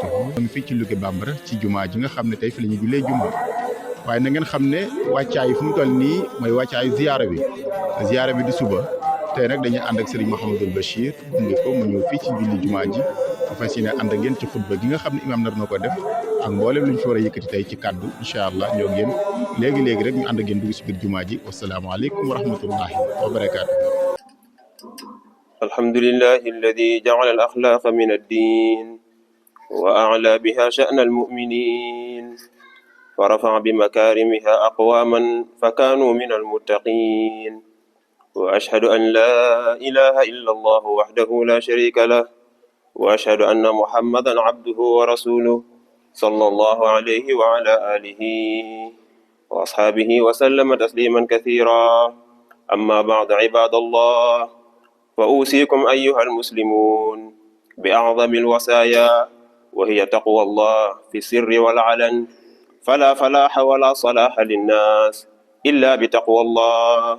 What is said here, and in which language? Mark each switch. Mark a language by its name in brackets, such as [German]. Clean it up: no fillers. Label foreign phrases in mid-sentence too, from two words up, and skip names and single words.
[Wolof] ñu ngi fii ci Louga Bambara ci juma ji nga xam ne tey fi la ñu jullee juma waaye na ngeen xam ne wàccaay fu mu toll nii mooy wàccaayu ziyaara bi di suba tey nag dañuy ànd ak Serigne Mouhamadul Bachir gunge ko mu ñëw fii ci julli jumaa ji bu fas yéene ànd ak ngeen ci xutba gi nga xam ne imaam nar na ko def ak mboolem lu ñu fi war a yëkkati tey ci kàddu [Arabic] إن شاء الله [Wolof] ñoo ngeen léegi rek ñu ànd ak ngeen dugg si biir jumaa ji [Arabic] والسلام عليكم ورحمة الله وبركاته. الحمد لله الذي جعل الأخلاق من الدين وأعلى بها شأن المؤمنين ورفع بمكارمها أقواما فكانوا من المتقين وأشهد أن لا إله إلا الله وحده لا شريك له وأشهد أن محمدا عبده ورسوله صلى الله عليه وعلى آله وأصحابه وسلم تسليما كثيرا أما بعد عباد الله فأوصيكم أيها المسلمون بأعظم الوصايا وهي تقوى الله في السر والعلن فلا فلاح ولا صلاح للناس إلا بتقوى الله.